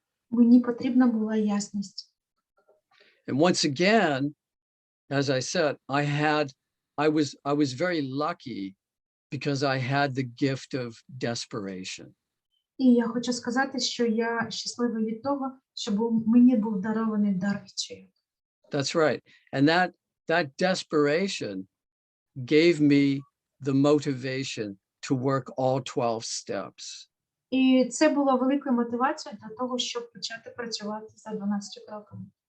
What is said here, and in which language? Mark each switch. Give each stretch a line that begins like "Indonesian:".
Ukrainian: Мені потрібна була ясність.
English: And once again, as I said, I was very lucky because I had the gift of desperation.
Ukrainian: І я хочу сказати, що я щасливий від того, що мені був дарований дар відчаю.
English: That's right. And that desperation gave me the motivation to work all 12 steps.
Ukrainian: І це було великою мотивацією для того, щоб почати працювати за 12 кроками.